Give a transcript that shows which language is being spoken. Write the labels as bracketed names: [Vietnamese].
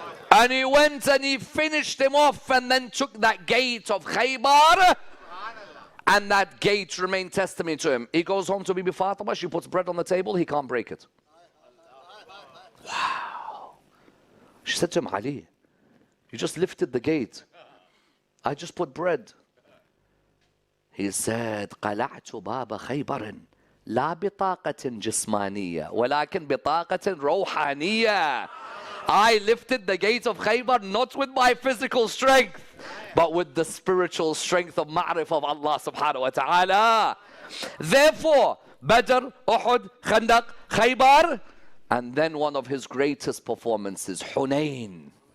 [English] And he went and he finished him off and then took that gate of Khaybar. And that gate remained testimony to him. He goes home to Bibi Fatima. She puts bread on the table. He can't break it. Wow. She said to him, Ali, you just lifted the gate. I just put bread. He said, [Arabic] قلعت باب خيبر لا بطاقة جسمانية ولكن بطاقة روحانية. [English] I lifted the gates of Khaybar not with my physical strength, but with the spiritual strength of ma'rif of Allah subhanahu wa ta'ala. Therefore, Badr, Uhud, Khandaq, Khaybar, and then one of his greatest performances, Hunayn.